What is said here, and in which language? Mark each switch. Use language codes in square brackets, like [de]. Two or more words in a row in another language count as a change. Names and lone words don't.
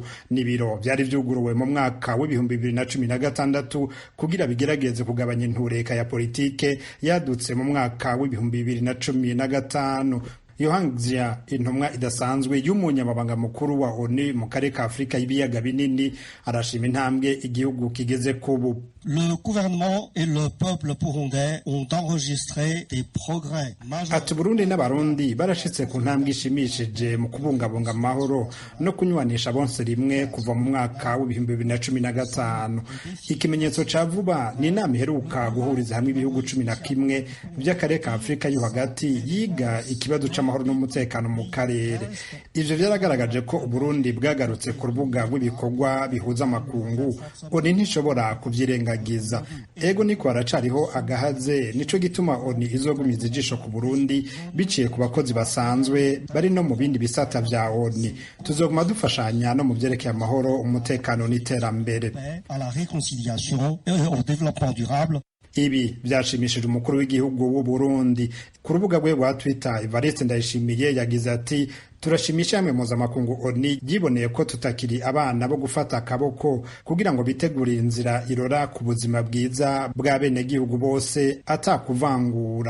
[rn] N'ibiro vyari vyuguruwe mu mwaka w'2016 kugira bigerageze kugabanya intureka ya politike yadutse mu mwaka w'2015. Yohangzia, intumwa idasanzwe y'umunyamabanga mukuru wa ONU mu karere ka Afrika y'ibiyaga binini, arashima intambwe igihugu kigeze kubu. [fr] Le gouvernement et le peuple burundais ont enregistré des progrès majeurs. [rn] Ati Burundi n'abarundi barashitse ku ntambwe ishimishije mu kubungabunga amahoro no kunywanisha bonse rimwe kuva mu mwaka w'2015. Ikimenyetso ca vuba ni inama iheruka guhuriza hamwe ibihugu 11 by'akarere ka Afrika yo hagati yiga ikibazo c'amahoro n'umutekano mu karere. Ivyo vyaragaragaje ko Burundi bwagarutse ku rubuga rw'ibikorwa bihuza amakungu. ONU ntishobora kuvyirengagiza. Ego niko haracariho agahaze, nico gituma ONU izogumiza ijisho ku Burundi biciye ku bakozi basanzwe bari no mu bindi bisata vya ONU. Tuzoguma dufashanya no mu vyerekeye amahoro, umutekano n'iterambere. [fr] À la réconciliation et au développement durable. [rn] Ibi byashimishije umukuru w'igihugu w'u Burundi. Ku rubuga rwe rwa Twitter, Evariste Ndayishimiye yagize ati turashimisha hamwe mpuzamakungu ONU yiboneye ko tutakiri abana bo gufata akaboko kugira ngo bitegurire inzira irora ku buzima bwiza bwa bene gihugu bose atakuvangura.